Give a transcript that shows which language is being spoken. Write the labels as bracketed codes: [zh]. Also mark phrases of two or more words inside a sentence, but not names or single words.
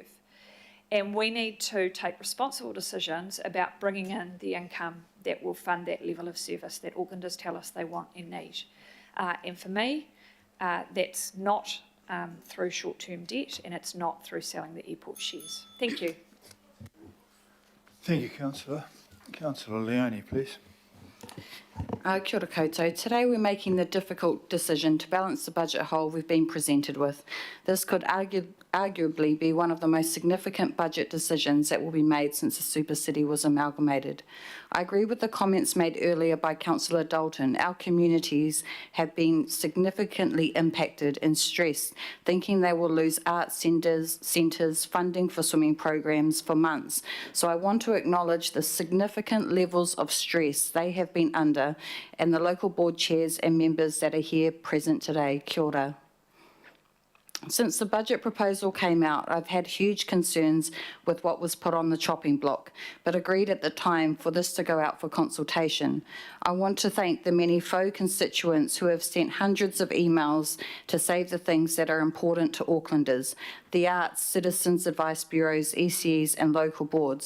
[en] And we need to take responsible decisions about bringing in the income that will fund that level of service that Aucklanders tell us they want and need. And for me, that's not through short-term debt and it's not through selling the airport shares. Thank you. Thank you, Councillor. Councilor Leone, please. [mi] Kia ora koutou. [en] Today we're making the difficult decision to balance the budget hole we've been presented with. This could arguably be one of the most significant budget decisions that will be made since the Super City was amalgamated. I agree with the comments made earlier by Councillor Dalton. Our communities have been significantly impacted and stressed, thinking they will lose arts centres, funding for swimming programs for months. So I want to acknowledge the significant levels of stress they have been under and the local board chairs and members that are here present today. [mi] Kia ora. [en] Since the budget proposal came out, I've had huge concerns with what was put on the chopping block, but agreed at the time for this to go out for consultation. I want to thank the many faux constituents who have sent hundreds of emails to save the things that are important to Aucklanders, the arts, citizens' advice bureaus, ECEs and local boards.